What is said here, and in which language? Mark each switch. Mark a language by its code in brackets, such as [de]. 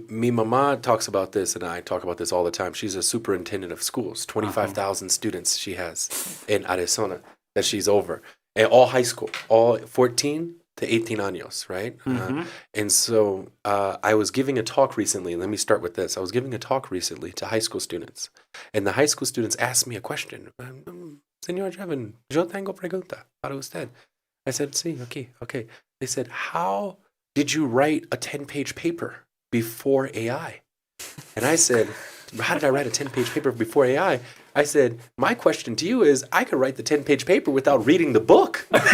[es] Mi mama [en] talks about this, and I talk about this all the time. She's a superintendent of schools, 25,000 students she has in Arizona that she's over. And all high school, all 14 to 18 años, right? And so I was giving a talk recently. Let me start with this. I was giving a talk recently to high school students. And the high school students asked me a question. [es] Señor Jevin, yo tengo pregunta para usted. [en] I said, sí, okay. They said, how did you write a 10-page paper before AI? And I said, how did I write a 10-page paper before AI? I said, my question to you is, I could write the 10-page paper without reading the book.